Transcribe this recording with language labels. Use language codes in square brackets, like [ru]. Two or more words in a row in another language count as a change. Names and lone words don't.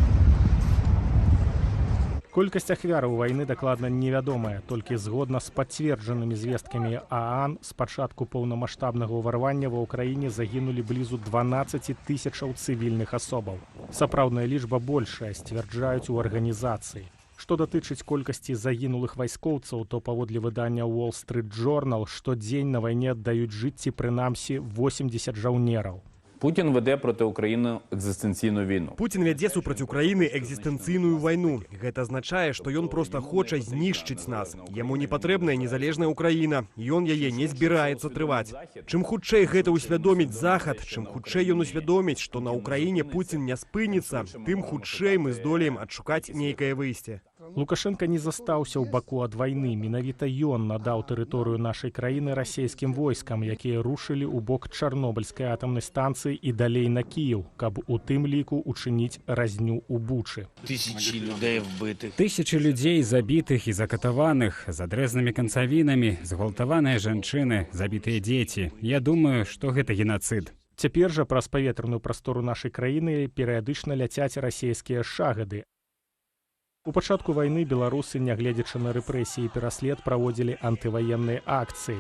[be] Колькасць ахвяраў вайны дакладна невядомая, толькі згодна з пацверджанымі звесткамі ААН з пачатку поўнамаштабнага ўварвання ва ўкраіне загінулі блізу 12 000 цывільных асобаў. Сапраўдная лічба большая, сцвярджаюць у арганізацыі. Што датычыць колькасці загінулых вайскоўцаў, то паводле выдання Wall Street Journal штодзень на вайне аддаюць жыцці прынамсі 80 жаўнераў. [uk] Путін веде проти України екзистенційну війну. [be] Путін вядзе супраць Украіны экзістэнцыйную вайну. Гэта азначае, што ён проста хоча знішчыць нас. Яму не патрэбная незалежная Украіна. Ён яе не збіраецца трываць. Чым хутчэй гэта ўсвядоміць Захад, чым хутчэй ён усвядоміць, што на Украіне Путін не спыніцца, тым хутчэй мы здолеем адшукаць нейкае выйсце. Лукашенко не застаўся ў баку ад вайны. Менавіта ён надаў тэрыторыю нашай краіны расійскім войскам, якія рушылі ў бок Чарнобыльскай атамнай станцыі і далей на Кіеў, каб у тым ліку учыніць разню ў Бучы. [ru] Тысячи людей забитых и закатованных, с отрезанными концовинами, [be] зґвалтаваныя жанчыны, забитыя дзеці. Я думаю, што гэта геноцид. Цяпер жа праз паветраную прастору нашай краіны перыядычна ляцяць расійскія шагады. У пачатку вайны беларусы, нягледзячы на рэпрэсіі і пераслед, праводзілі антываенныя акцыі.